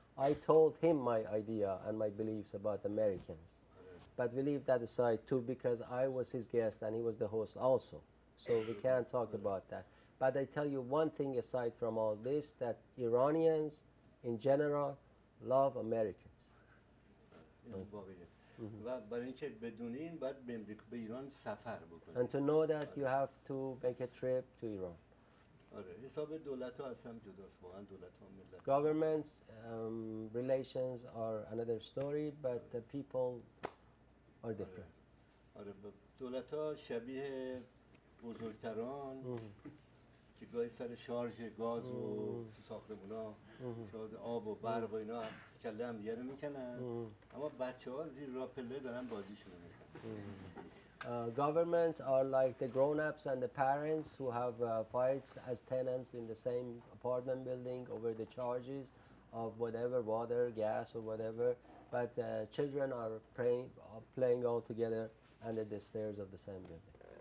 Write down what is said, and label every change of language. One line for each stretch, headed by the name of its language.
English: I told him my idea and my beliefs about Americans. But we leave that aside too, because I was his guest and he was the host also. So we can't talk about that. But I tell you one thing aside from all this, that Iranians in general love Americans.
Persian: این واقعیه و برای اینکه بدونی این باید به ایران سفر بکنی.
English: And to know that you have to make a trip to Iran.
Persian: آره حساب دولت ها از هم جداست واقعا دولت ها ملت.
English: Governments, relations are another story, but the people are different.
Persian: آره دولت ها شبیه بزرگتران که گاهی سر شارژ گاز و ساختمونا شارژ آب و برق و اینا کله هم دیگه رو میکنن اما بچه ها زیر راه پله دارن بازیشون رو میکنن.
English: Governments are like the grown-ups and the parents who have fights as tenants in the same apartment building over the charges of whatever, water, gas or whatever, but children are playing all together under the stairs of the same building.